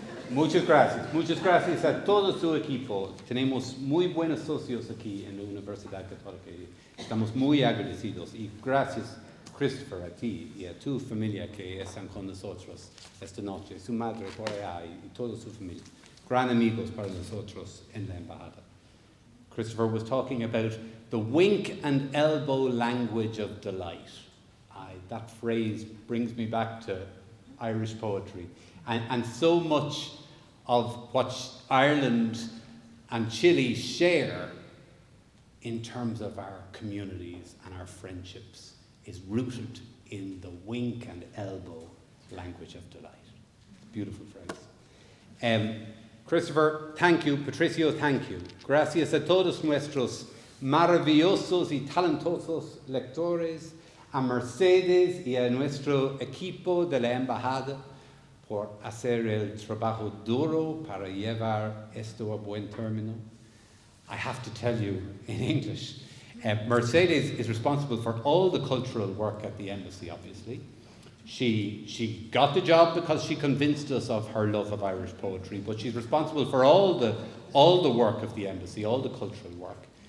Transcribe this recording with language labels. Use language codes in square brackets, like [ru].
[es] Muchas gracias a todo su equipo. Tenemos muy buenos socios aquí en la Universidad Católica. Estamos muy agradecidos, y gracias, Christopher, a ti y a tu familia que están con nosotros esta noche, su madre por allá y toda su familia. Gran amigos para nosotros en la embajada. [en] Christopher was talking about the wink and elbow language of delight. That phrase brings me back to Irish poetry. And so much of what Ireland and Chile share in terms of our communities and our friendships is rooted in the wink and elbow language of delight. Beautiful phrase. Christopher, thank you. Patricio, thank you. [es] Gracias a todos nuestros maravillosos y talentosos lectores, a Mercedes y a nuestro equipo de la embajada por hacer el trabajo duro para llevar esto a buen término. [en] I have to tell you in English, Mercedes is responsible for all the cultural work at the embassy, obviously. She got the job because she convinced us of her love of Irish poetry, but she's responsible for all the work of the embassy, all the cultural work.